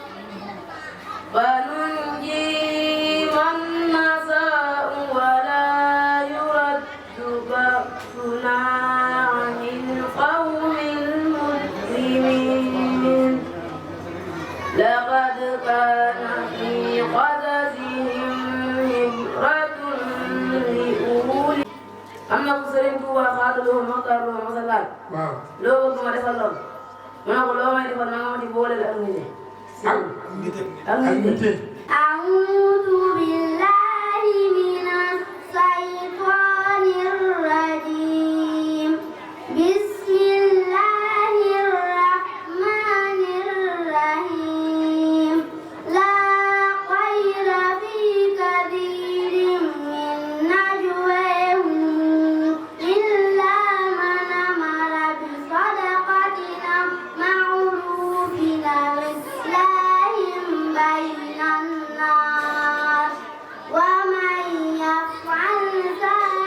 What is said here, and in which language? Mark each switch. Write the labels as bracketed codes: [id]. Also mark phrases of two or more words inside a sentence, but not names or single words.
[ar] فننجي من نشاء ولا يرد بأسنا عن القوم المجرمين لقد كان في قصصهم عبرة لأولي [wo] am na ku Sëriñ Tuuba xaadaloo maxtaarloo masalaat loo bëgg ma defal lool mu ne ko loo may defal na nga ma ci boole ak nit ak nit [ar] أعوذ بالله من الشيطان الرجيم بسم الله الرحمن الرحيم لا خير في كثير من نجواهم إلا من أمر بصدقة أو معروف أو إصلاح بين الناس ومن يفعل ذلك